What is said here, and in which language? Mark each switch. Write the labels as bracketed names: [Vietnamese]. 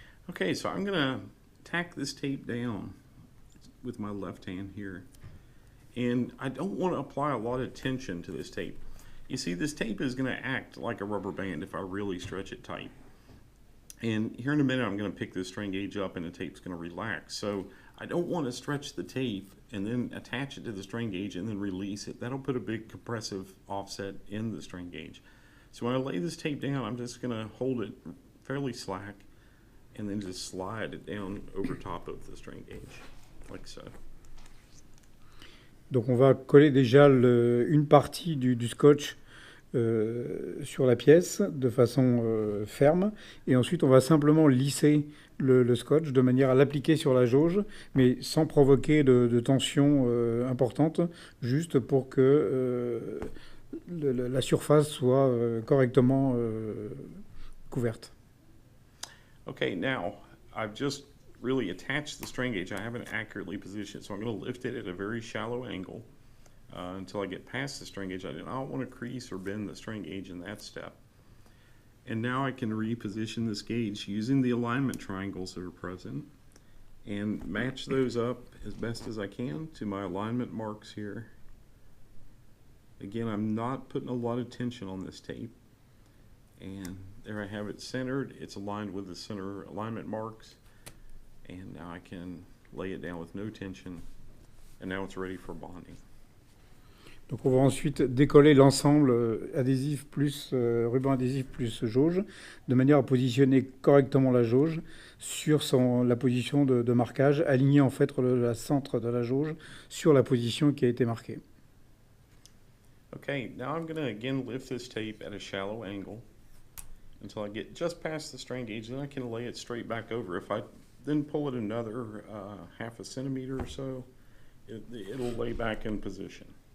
[English] Okay, so I'm going to tack this tape down with my left hand here. And I don't want to apply a lot of tension to this tape. You see, this tape is going to act like a rubber band if I really stretch it tight. And here in a minute, I'm going to pick this strain gauge up and the tape's going to relax. So I don't want to stretch the tape and then attach it to the strain gauge and then release it. That'll put a big compressive offset in the strain gauge. So when I lay this tape down, I'm just going to hold it fairly slack and then just slide it down over top of the strain gauge. like so. [French] Donc on va coller déjà une partie du scotch sur la pièce de façon ferme, et ensuite on va simplement lisser le scotch de manière à l'appliquer sur la jauge, mais sans provoquer de tension importante, juste pour que la surface soit correctement couverte. [English] Okay, now I've just really attached the strain gauge. I haven't accurately positioned it, so I'm going to lift it at a very shallow angle until I get past the strain gauge. I don't want to crease or bend the strain gauge in that step. And now I can reposition this gauge using the alignment triangles that are present and match those up as best as I can to my alignment marks here. Again, I'm not putting a lot of tension on this tape. And there I have it centered. It's aligned with the center alignment marks. And now I can lay it down with no tension. And now it's ready for bonding. [French] Donc on va ensuite décoller l'ensemble adhésif plus ruban adhésif plus jauge, de manière à positionner correctement la jauge sur la position de marquage, aligner en fait le centre de la jauge sur la position qui a été marquée. [English] Okay, now I'm going to again lift this tape at a shallow angle until I get just past the strain gauge. Then I can lay it straight back over. If I then pull it another half a centimeter or so, it'll lay back in position.